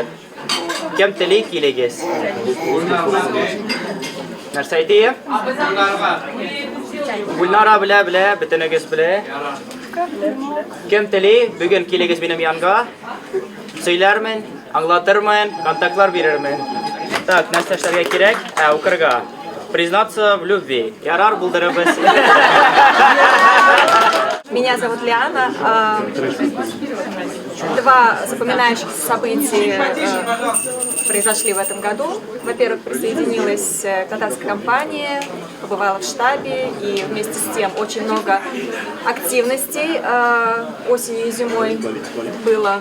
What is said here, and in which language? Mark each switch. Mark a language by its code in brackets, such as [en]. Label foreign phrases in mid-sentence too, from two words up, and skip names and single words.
[tt] Кем тели килегез. Нәрсә әйтәйем? Гульнара белә, бөтенегез белә. Кем тели, бүген килегез минем янга. Сөйләрмен, аңлатырмын, контактлар бирермен. Так, нәрсә эшләргә кирәк? Укырга. [ru] Признаться в любви. [tt] Ярар булдырыбыз. [ru] Меня зовут Лиана. Два запоминающихся события произошли в этом году. Во-первых, присоединилась к татарской компании, побывала в штабе, и вместе с тем очень много активностей осенью и зимой было.